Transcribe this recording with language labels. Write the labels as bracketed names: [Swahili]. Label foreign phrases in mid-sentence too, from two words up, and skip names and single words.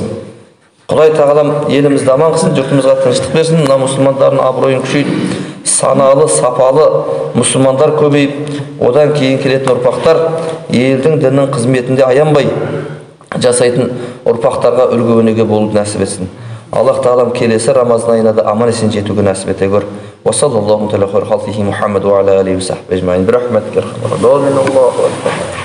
[Kazakh] Құдай Тағалам елімізді аман қылсын, жұртымызға тыныштық берсін, мына мұсылмандардың абыройын күшейтіп, саналы, сапалы мұсылмандар көбейіп, одан кейін келетін ұрпақтар елдің діннің қызметінде аянбай жасайтын ұрпақтарға үлгі өнеге болуды нәсіп етсін. Аллах Тағалам келесі Рамазан айына да аман есен жетуге нәсіп ете көр. [Arabic] وصلى الله على خير خلقه محمد وعلى آله وصحبه أجمعين برحمتك يا أرحم الراحمين.